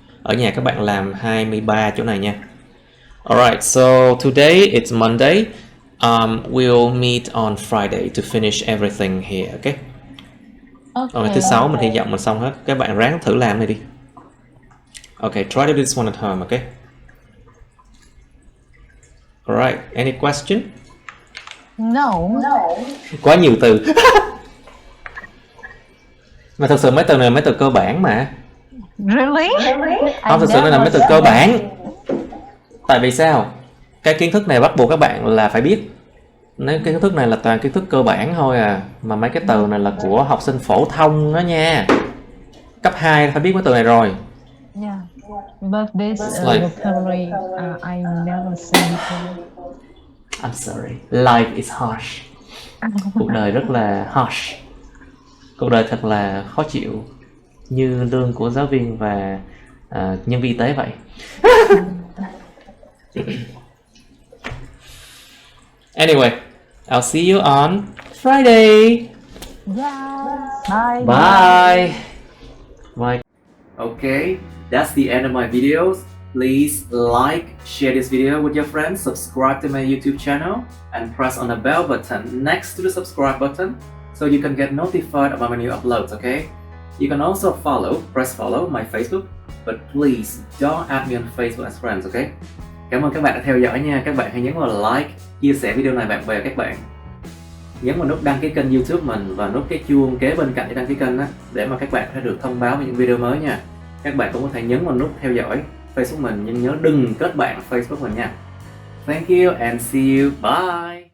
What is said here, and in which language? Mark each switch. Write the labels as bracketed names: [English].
[Vietnamese] Ở nhà các bạn làm 23 chỗ này nha. [English] Alright, so today it's Monday. We'll meet on Friday to finish everything here, okay? [Vietnamese] Ngày thứ sáu mình hy vọng mình xong hết. Các bạn ráng thử làm này đi. [English] Okay, try to do this one at home, okay? Alright, any question? No. [Vietnamese] Quá nhiều từ. Mà thật sự mấy từ này là mấy từ cơ bản mà. [English] Really? [Vietnamese] Không, thực sự đây là mấy từ cơ bản. Tại vì sao? Cái kiến thức này bắt buộc các bạn là phải biết. Nếu kiến thức này là toàn kiến thức cơ bản thôi à. Mà mấy cái từ này là của học sinh phổ thông đó nha. Cấp 2 phải biết mấy từ này rồi. [English] Yeah. But this Like- vocabulary I never seen before. I'm sorry. Life is harsh. [Vietnamese] Cuộc đời rất là harsh. Cuộc đời thật là khó chịu. Như lương của giáo viên và nhân viên y tế vậy. [English] Anyway, I'll see you on Friday. Yeah. Bye. Bye. Bye. Okay, that's the end of my videos. Please like, share this video with your friends, subscribe to my YouTube channel, and press on the bell button next to the subscribe button so you can get notified about my new uploads, okay? You can also press follow my Facebook, but please don't add me on Facebook as friends, okay? [Vietnamese] Cảm ơn các bạn đã theo dõi nha. Các bạn hãy nhấn vào like, chia sẻ video này bạn bè các bạn. Nhấn vào nút đăng ký kênh YouTube mình và nút cái chuông kế bên cạnh để đăng ký kênh á, để mà các bạn sẽ được thông báo về những video mới nha. Các bạn cũng có thể nhấn vào nút theo dõi Facebook mình, nhưng nhớ đừng kết bạn Facebook mình nha. [English] Thank you and see you. Bye.